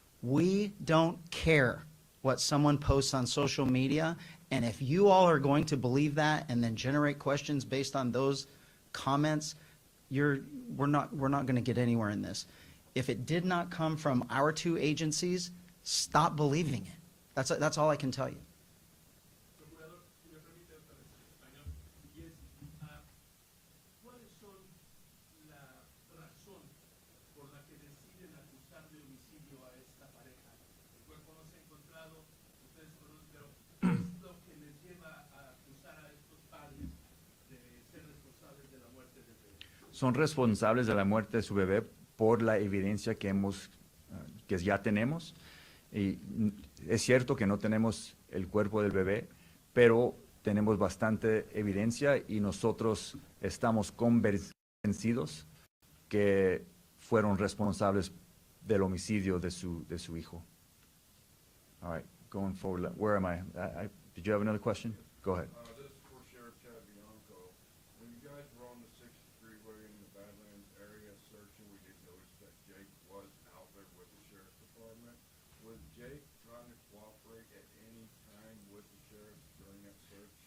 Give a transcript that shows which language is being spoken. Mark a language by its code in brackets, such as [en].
[en] We don't care what someone posts on social media, and if you all are going to believe that and then generate questions based on those comments, we're not going to get anywhere in this. If it did not come from our 2 agencies, stop believing it. That's all I can tell you. [es] Procurador, si me permite otra vez en español, y es, ¿cuáles son la razón por la que deciden acusar de homicidio a esta pareja? El cuerpo no se ha encontrado, ustedes conocen, pero ¿qué es lo que les lleva a acusar a estos padres de ser responsables de la muerte del bebé? Son responsables de la muerte de su bebé por la evidencia que ya tenemos. Y es cierto que no tenemos el cuerpo del bebé, pero tenemos bastante evidencia y nosotros estamos convencidos que fueron responsables del homicidio de su hijo. [en] All right, going forward, where am I? Did you have another question? Go ahead. This is for Sheriff Chad Bianco. When you guys were on the 63 way in the Badlands area searching, we did notice that Jake was out there with the Sheriff's Department. Was Jake trying to cooperate at any time with the sheriff during that search?